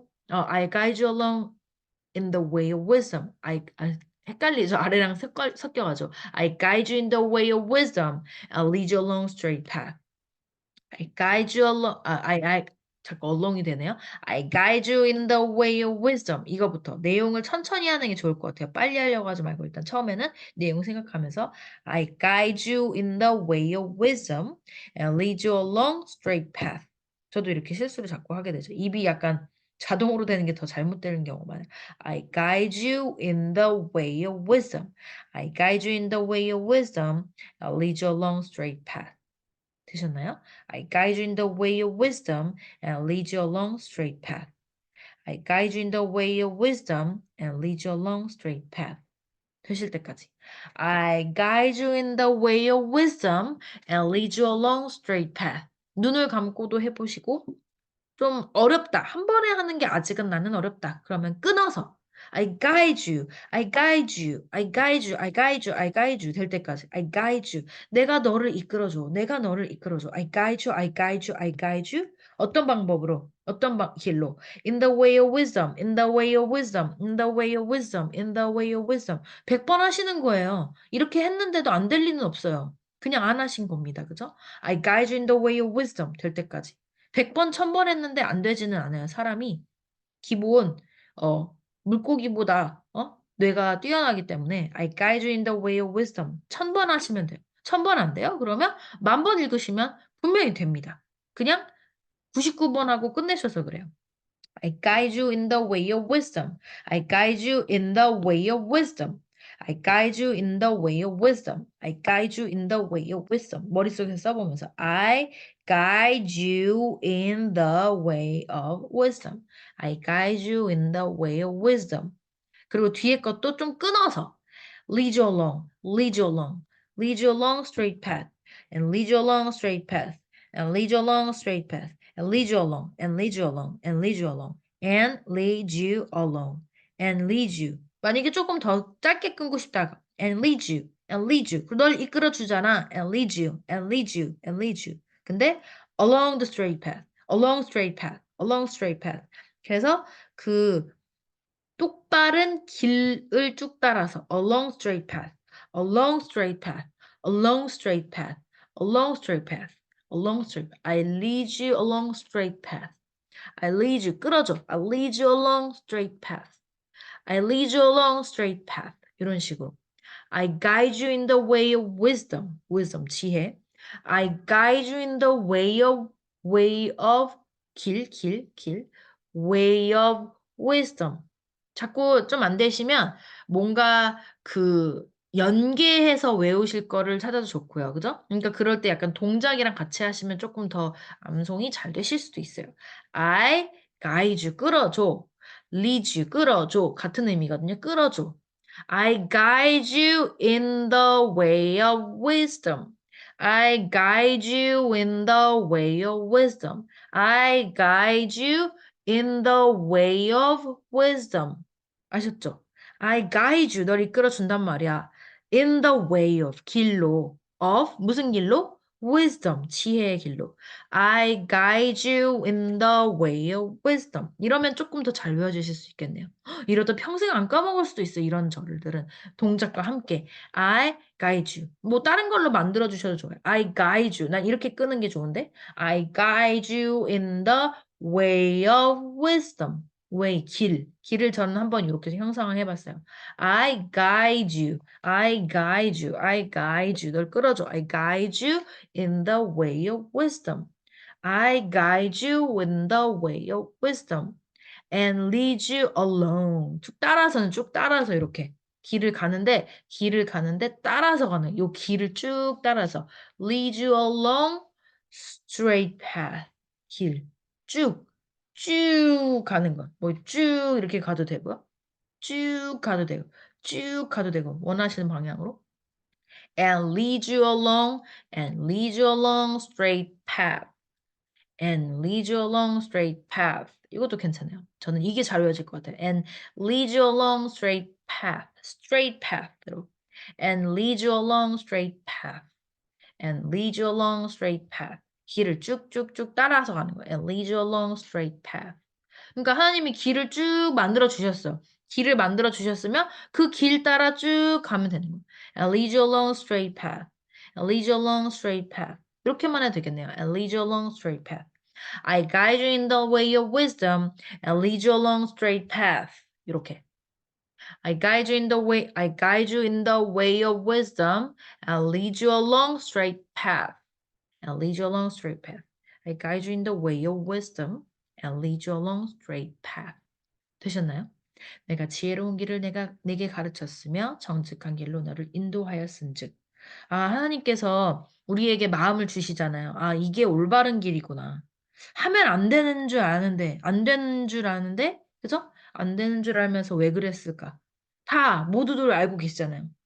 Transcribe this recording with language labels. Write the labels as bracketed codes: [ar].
[en] I guide you along in the way of wisdom. [ko] 헷갈리죠? 아래랑 섞여가지고. [en] I guide you in the way of wisdom and lead you along straight path. I guide you along, [ko] 자꾸 along이 되네요. [en] I guide you in the way of wisdom. [ko] 이거부터 내용을 천천히 하는 게 좋을 것 같아요. 빨리 하려고 하지 말고 일단 처음에는 내용 생각하면서 [en] I guide you in the way of wisdom and lead you along straight path. [ko] 저도 이렇게 실수를 자꾸 하게 되죠. 입이 약간 자동으로 되는 게 더 잘못되는 경우가 많아요. [en] I guide you in the way of wisdom. I guide you in the way of wisdom and lead you along straight path. [ko] 되셨나요? [en] I guide you in the way of wisdom and lead you along straight path. I guide you in the way of wisdom and lead you along straight path. [ko] 되실 때까지. [en] I guide you in the way of wisdom and lead you along straight path. [ko] 눈을 감고도 해보시고 좀 어렵다. 한 번에 하는 게 아직은 나는 어렵다. 그러면 끊어서 [en] I guide you, I guide you, I guide you, I guide you, I guide you [ko] 될 때까지 [en] I guide you. [ko] 내가 너를 이끌어줘. 내가 너를 이끌어줘. [en] I guide you, I guide you, I guide you. [ko] 어떤 방법으로? 길로? [en] In the way of wisdom, in the way of wisdom, in the way of wisdom, in the way of wisdom. [ko] 100번 하시는 거예요. 이렇게 했는데도 안 될 리는 없어요. 그냥 안 하신 겁니다. 그죠? [en] I guide you in the way of wisdom [ko] 될 때까지. 100번, 1000번 했는데 안 되지는 않아요. 사람이 기본 물고기보다 뇌가 뛰어나기 때문에 [en] I guide you in the way of wisdom [ko] 1000번 하시면 돼요. 1000번 안 돼요? 그러면 10,000번 읽으시면 분명히 됩니다. 그냥 99번 하고 끝내셔서 그래요. [en] I guide you in the way of wisdom. I guide you in the way of wisdom. I guide you in the way of wisdom. I guide you in the way of wisdom. [ko] 머릿속에 써보면서 [en] I guide you in the way of wisdom. I guide you in the way of wisdom. [ko] 그리고 뒤에 것도 좀 끊어서 [en] lead you along, lead you along, lead you along straight path, and lead you along straight path, and lead you along straight path, and lead you along, and lead you along, and lead you along, and lead you along, and lead you. [ko] 만약에 조금 더 짧게 끊고 싶다. [en] and lead you, and lead you. [ko] 널 이끌어 주잖아. [en] and lead you, and lead you, and lead you. [ko] 근데 [en] along the straight path, along straight path, along straight path. [ko] 그래서 그 똑바른 길을 쭉 따라서 [en] along straight path, along straight path, along straight path, along straight path, along straight path. I lead you along straight path. I lead you [ko] 끌어줘. [en] I lead you along straight path. I lead you along straight path. [ko] 이런 식으로. [en] I guide you in the way of wisdom. wisdom [ko] 지혜. [en] I guide you in the way of [ko] 길 [en] way of wisdom. [ko] 자꾸 좀 안 되시면 뭔가 그 연계해서 외우실 거를 찾아도 좋고요. 그죠? 그러니까 그럴 때 약간 동작이랑 같이 하시면 조금 더 암송이 잘 되실 수도 있어요. [en] I guide you [ko] 끌어줘. [en] lead you 끌어줘. [ko] 같은 의미거든요. 끌어줘. [en] I guide you in the way of wisdom. I guide you in the way of wisdom. I guide you in the way of wisdom. [ko] 아셨죠? [en] I guide you, [ko] 널 이끌어 준단 말이야. [en] In the way of, [ko] 길로. of, 무슨 길로? wisdom, 지혜의 길로. [en] I guide you in the way of wisdom. [ko] 이러면 조금 더 잘 외워주실 수 있겠네요. 이러다 평생 안 까먹을 수도 있어요. 이런 절들은. 동작과 함께. [en] I guide you. [ko] 뭐 다른 걸로 만들어 주셔도 좋아요. [en] I guide you. [ko] 난 이렇게 끄는 게 좋은데. [en] I guide you in the way of wisdom. way, [ko] 길. 길을 저는 한번 이렇게 형상을 해봤어요. [en] I guide you. I guide you. I guide you. [ko] 널 끌어줘. [en] I guide you in the way of wisdom. I guide you in the way of wisdom. And lead you along. [ko] 쭉 따라서는 쭉 따라서 이렇게 길을 가는데 따라서 가는 요 길을 쭉 따라서 [en] lead you along straight path. [ko] 길. 쭉 가는 거. 뭐 쭉 이렇게 가도 되고요. 쭉 가도 되고. 쭉 가도 되고. 원하시는 방향으로. [en] And lead you along and lead you along straight path. And lead you along straight path. [ko] 이것도 괜찮아요. 저는 이게 잘 외워질 것 같아요. [en] And lead you along straight path. straight path로. And lead you along straight path. And lead you along straight path. [ko] 길을 쭉쭉쭉 따라서 가는 거예요. [en] And lead you along straight path. [ko] 그러니까 하나님이 길을 쭉 만들어 주셨어요. 길을 만들어 주셨으면 그 길 따라 쭉 가면 되는 거예요. [en] And lead you along straight path. And lead you along straight path. [ko] 이렇게만 해도 되겠네요. [en] And lead you along straight path. I guide you in the way of wisdom and lead you along straight path. [ko] 이렇게. [en] I guide you in the way of wisdom and lead you along straight path. And lead you along straight path. I guide you in the way of wisdom and lead you along straight path. [ko] 되셨나요? 내가 지혜로운 길을 내게 가르쳤으며 정직한 길로 너를 인도하였은즉. 아, 하나님께서 우리에게 마음을 주시잖아요. 아, 이게 올바른 길이구나. 하면 안 되는 줄 아는데, 안 되는 줄 아는데, 그죠? 안 되는 줄 알면서 왜 그랬을까? 다 모두들 알고 계시잖아요.